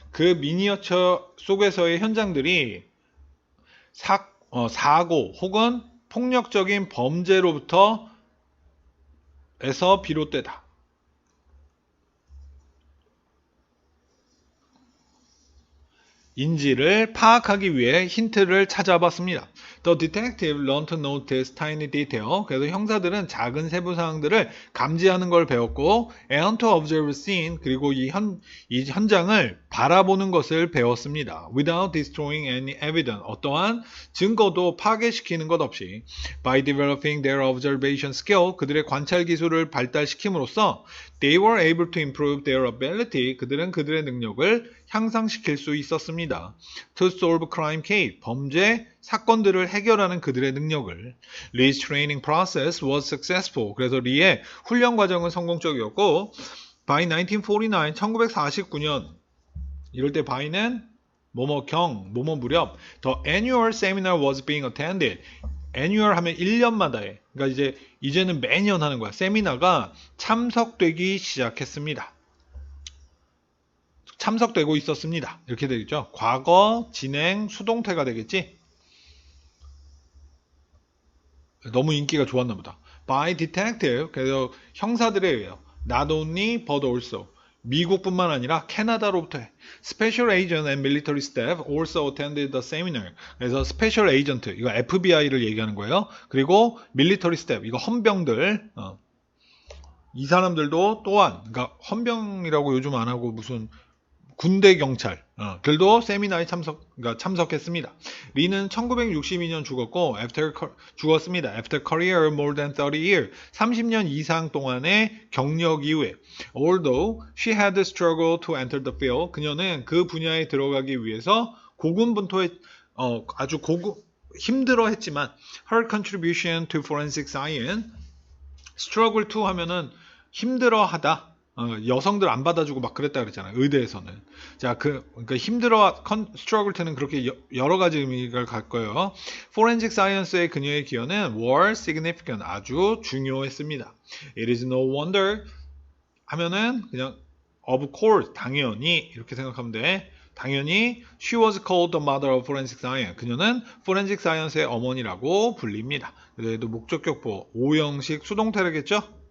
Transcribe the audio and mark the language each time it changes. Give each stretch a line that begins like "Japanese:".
Korean: 그 미니어처 속에서의 현장들이 사고 혹은 폭력적인 범죄로부터 에서 비롯되다. 인지를 파악하기 위해 힌트를 찾아봤습니다.
English: The detective learned to notice tiny detail.
Korean: 그래서 형사들은 작은 세부 사항들을 감지하는 걸 배웠고,
English: and to observe scene.
Korean: 그리고 이 현장을 바라보는 것을 배웠습니다.
English: Without destroying any evidence.
Korean: 어떠한 증거도 파괴시키는 것 없이.
English: By developing their observation skill.
Korean: 그들의 관찰 기술을 발달시킴으로써
English: they were able to improve their ability.
Korean: 그들은 그들의 능력을 향상시킬 수 있었습니다.
English: To solve crime case.
Korean: 범죄 사건들을 해결하는 그들의 능력을.
English: Lee's training process was successful.
Korean: 그래서 리의 훈련 과정은 성공적이었고, by 1949, 1949년 이럴 때 by는 뭐뭐경, 뭐뭐 무렵
English: the annual seminar was being attended.
Korean: annual 하면 1년마다에. 그러니까 이제는 매년 하는 거야. 세미나가 참석되기 시작했습니다. 참석되고 있었습니다. 이렇게 되겠죠. 과거, 진행, 수동태가 되겠지. 너무 인기가 좋았나 보다.
English: By detective,
Korean: 그래서 형사들에 의해요.
English: Not only but also.
Korean: 미국뿐만 아니라 캐나다로부터
English: Special Agent and Military Staff also attended the seminar.
Korean: 그래서 Special Agent, 이거 FBI를 얘기하는 거예요. 그리고 Military Staff, 이거 헌병들. 이 사람들도 또한, 그러니까 헌병이라고 요즘 안 하고 무슨 군대 경찰 들도 세미나에 참석했습니다. 리는 1962년 죽었습니다.
English: After career more than 30 years,
Korean: 30년 이상 동안의 경력 이후에.
English: Although she had struggled to enter the field,
Korean: 그녀는 그 분야에 들어가기 위해서 고군분투에 아주 힘들어했지만,
English: her contribution to forensic science, struggle to
Korean: 하면은 힘들어하다. 여성들 안 받아주고 막 그랬다 그랬잖아요. 의대에서는. 자, 그러니까 struggle to는 그렇게 여러 가지 의미가 갈 거예요. Forensic Science의 그녀의 기여는
English: were significant,
Korean: 아주 중요했습니다.
English: It is no wonder
Korean: 하면은 그냥 of course, 당연히 이렇게 생각하면 돼. 당연히
English: she was called the mother of forensic science.
Korean: 그녀는 forensic science의 어머니라고 불립니다. 그래도 목적격 보호, 오형식 수동태라겠죠?